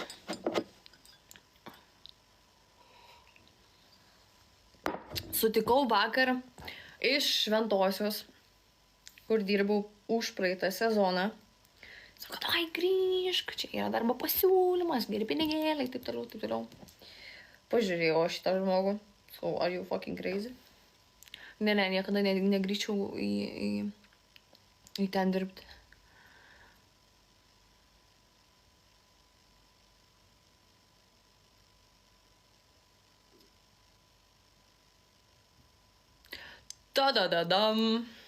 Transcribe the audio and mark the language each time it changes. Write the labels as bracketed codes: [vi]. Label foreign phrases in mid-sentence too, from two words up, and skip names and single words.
[lt] Sutikau vakar iš Šventosios, kur dirbau už praeitą sezoną. Sako, ai grįžk, čia yra darbo pasiūlymas, geri pinigėliai, taip toliau. Pažiūrėjau šitą žmogų. [en] So, are you fucking crazy? [lt] Ne, niekada negrįžčiau į ten dirbti. Tadadadam.